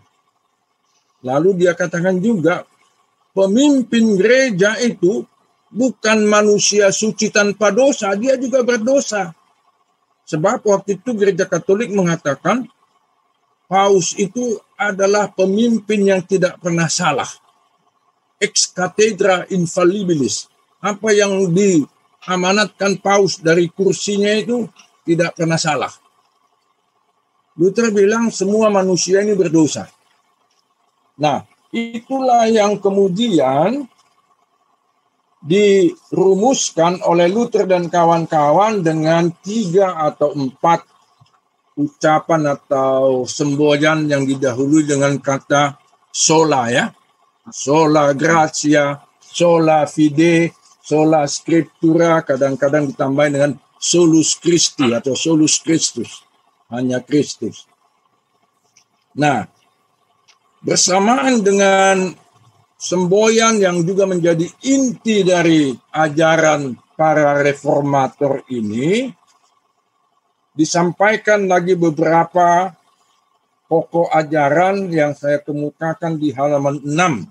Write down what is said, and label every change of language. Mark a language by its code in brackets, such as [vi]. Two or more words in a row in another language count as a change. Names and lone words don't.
[id] Lalu dia katakan juga, pemimpin gereja itu bukan manusia suci tanpa dosa, dia juga berdosa. Sebab waktu itu gereja Katolik mengatakan, Paus itu adalah pemimpin yang tidak pernah salah. [la] Ex cathedra infallibilis. [id] Apa yang diamanatkan Paus dari kursinya itu tidak pernah salah. Luther bilang semua manusia ini berdosa. Nah, itulah yang kemudian dirumuskan oleh Luther dan kawan-kawan dengan 3 atau 4 ucapan atau semboyan yang didahului dengan kata sola ya. [la] Sola gratia, sola fide, sola scriptura, [id] kadang-kadang ditambahin dengan [la] solus Christi [id] atau [la] solus Christus. [id] Hanya Kristus. Nah, bersamaan dengan semboyan yang juga menjadi inti dari ajaran para reformator ini, disampaikan lagi beberapa pokok ajaran yang saya kemukakan di halaman 6.